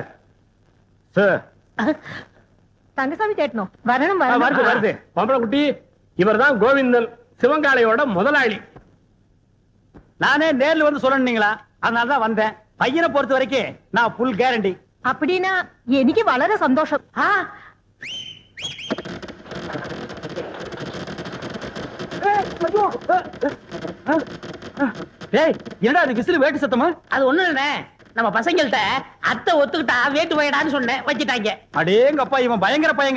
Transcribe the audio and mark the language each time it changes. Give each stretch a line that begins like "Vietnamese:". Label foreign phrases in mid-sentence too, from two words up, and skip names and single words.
Tamil: சார், தங்கசாமி சேட்டனோ வரணும் வருது வரணும். வருது. பொம்பளை குட்டி, இவர்தான் கோவிந்தன், சிவங்காளையோட முதலாளி. நானே நேர்ல வந்து சொல்லணுங்களா, அதனாலதான் வந்தேன். பையனை பொறுத்த வரைக்கும் நான்
English: full guarantee.
Tamil: அப்படின்னா
Malayalam: എനിക്ക് വളരെ സന്തോഷം.
Tamil: டேய், என்னடா அது விசில் வேட்டு சத்தமா? அது ஒண்ணு இல்லண்ணே, நம்ம பசங்கள்ட்ட அத்தை ஒத்துக்கிட்டா வேட்டு போயிடான்னு சொன்னேன், வச்சுட்டாங்க. அடேங்கப்பா, இவன் பயங்கர பையங்க.